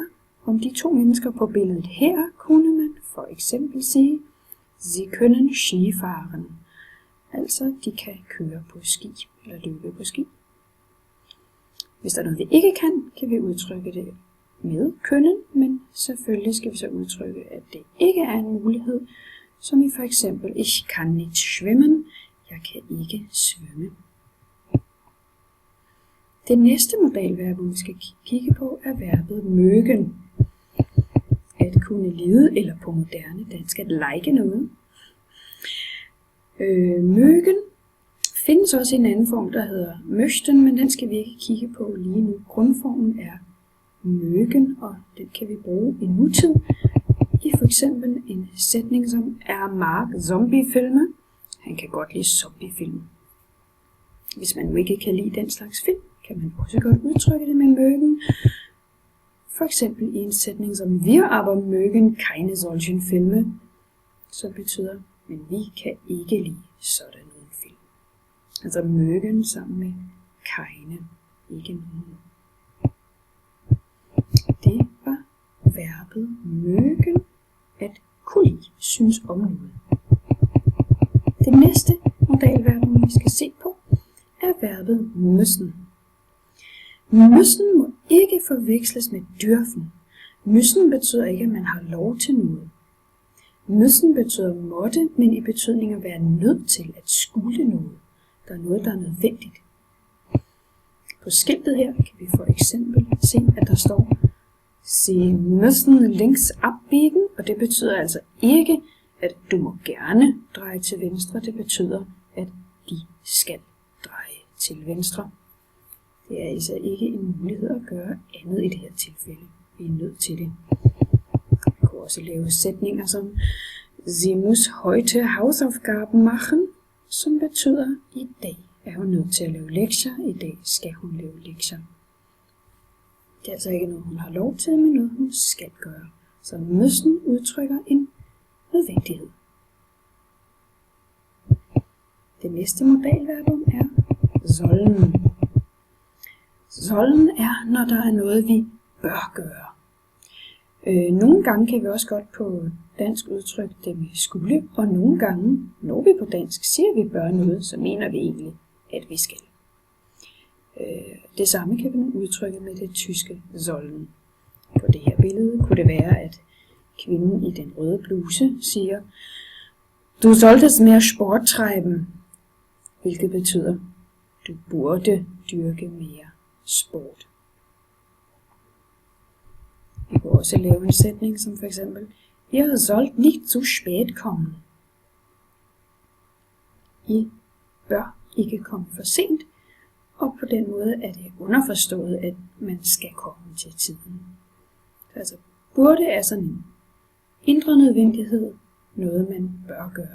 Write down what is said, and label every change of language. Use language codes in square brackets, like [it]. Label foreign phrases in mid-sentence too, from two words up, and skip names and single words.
[da] Om de to mennesker på billedet her, kunne man for eksempel sige, [de] Sie können Ski fahren. [da] Altså, de kan køre på ski, eller løbe på ski. Hvis der er noget, vi ikke kan, kan vi udtrykke det med können, men selvfølgelig skal vi så udtrykke, at det ikke er en mulighed, som i for eksempel, [de] Ich kann nicht schwimmen, [da] jeg kan ikke svømme. Det næste modalverb, vi skal kigge på, er verbet mögen. At kunne lide, eller på moderne dansk, at like noget. Mögen findes også i en anden form, der hedder möchten, men den skal vi ikke kigge på lige nu. Grundformen er mögen, og den kan vi bruge i nutid. I for eksempel en sætning som [de] mag zombiefilme. [da] Han kan godt lide zombiefilm. Hvis man nu ikke kan lide den slags film, kan man også godt udtrykke det med mögen. For eksempel i en sætning som [de] Wir aber mögen keine solchen Filme, [da] som betyder, men vi kan ikke lide sådan nogle film. Altså mögen sammen med keine, ikke nogen. Det var verbet mögen, at kunne lide, synes om noget. Det næste modalverb, vi skal se på, er verbet müssen. Müssen må ikke forveksles med dürfen. Müssen betyder ikke, at man har lov til noget. Müssen betyder måtte, men i betydning at være nødt til at skulle noget. Der er noget, der er nødvendigt. På skiltet her kan vi for eksempel se, at der står [de] Sie müssen links abbiegen, [da] og det betyder altså ikke, at du må gerne dreje til venstre. Det betyder, at de skal dreje til venstre. Det er altså ikke en mulighed at gøre andet i det her tilfælde. Vi er nødt til det. Vi kan også lave sætninger som [de] Sie muss heute Hausaufgaben machen, [da] som betyder, i dag er hun nødt til at lave lektier, i dag skal hun lave lektier. Det er altså ikke noget, hun har lov til, men noget, hun skal gøre. Så müssen udtrykker en nødvendighed. Det næste modalverbum er sollen. Sollen er, når der er noget, vi bør gøre. Nogle gange kan vi også godt på dansk udtrykke det med skulle, og nogle gange, når vi på dansk siger, at vi bør noget, så mener vi egentlig, at vi skal. Det samme kan vi udtrykke med det tyske sollen. På det her billede kunne det være, at kvinden i den røde bluse siger, [de] Du solltest mehr Sport treiben, [da] hvilket betyder, du burde dyrke mere sport. Vi kan også lave en sætning som for eksempel, [de] Ihr sollt nicht zu spät kommen. [da] I bør ikke komme for sent, og på den måde er det underforstået, at man skal komme til tiden. Altså burde er sådan en indre nødvendighed, noget man bør gøre.